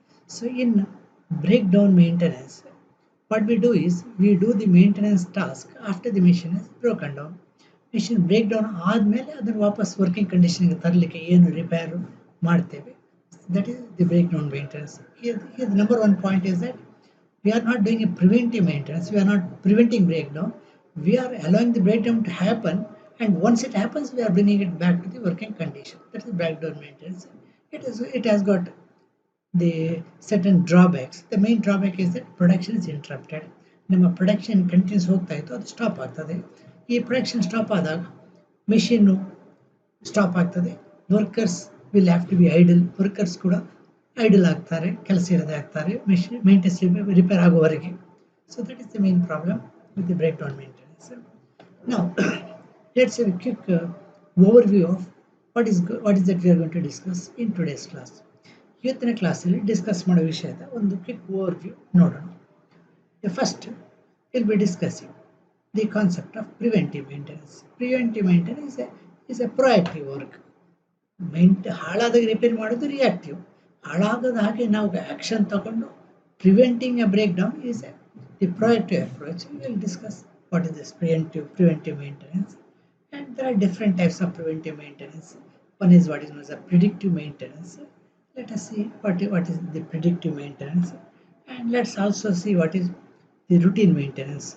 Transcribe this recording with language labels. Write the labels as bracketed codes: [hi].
[en] So in breakdown maintenance, what we do is we do the maintenance task after the machine is broken down. [kn] Machine breakdown ಆದಮೇಲೆ ಅದನ್ನು ವಾಪಸ್ working ಕಂಡೀಷನ್ಗೆ ತರಲಿಕ್ಕೆ ಏನು repair ಮಾಡ್ತೇವೆ, [en] that is the breakdown maintenance. Here the number one point is that we are not doing a preventive maintenance, we are not preventing breakdown, we are allowing the breakdown to happen, and once it happens we are bringing it back to the working condition. That is breakdown maintenance. It has got the certain drawbacks. The main drawback is that production is interrupted. [kn] ನಮ್ಮ production continuous ಹೋಗ್ತಾ ಇತ್ತು, ಅದು stop ಆಗ್ತದೆ. ಈ production stop ಆದಾಗ machine stop ಆಗ್ತದೆ, [en] Workers will have to be idle. [kn] Workers ಕೂಡ idle ಆಗ್ತಾರೆ, ಕೆಲಸ ಇರದೆ ಆಗ್ತಾರೆ ಮೆಷಿನ್ ಮೇಂಟೆನೆನ್ಸ್ ರಿಪೇರ್ ಆಗುವವರೆಗೆ. [en] So that is the main problem with the breakdown maintenance. Now, let's have a quick overview of what is that we are going to discuss in today's class. [kn] ಇವತ್ತಿನ ಕ್ಲಾಸಲ್ಲಿ discuss ಮಾಡೋ ವಿಷಯದ ಒಂದು quick overview ನೋಡೋಣ. [en] First, we'll be discussing the concept of preventive maintenance. Preventive maintenance is a proactive work. [kn] ಹಾಳಾದಾಗ repair ಮಾಡೋದು reactive. ಹಾಳಾಗದ ಹಾಗೆ ನಾವು ಆಕ್ಷನ್ ತಗೊಂಡು [en] Preventing a break down is the proactive approach. We will discuss what is this preventive maintenance, and there are different types of preventive maintenance. One is what is known as a predictive maintenance. Let us see what is the predictive maintenance, and let's also see what is the routine maintenance.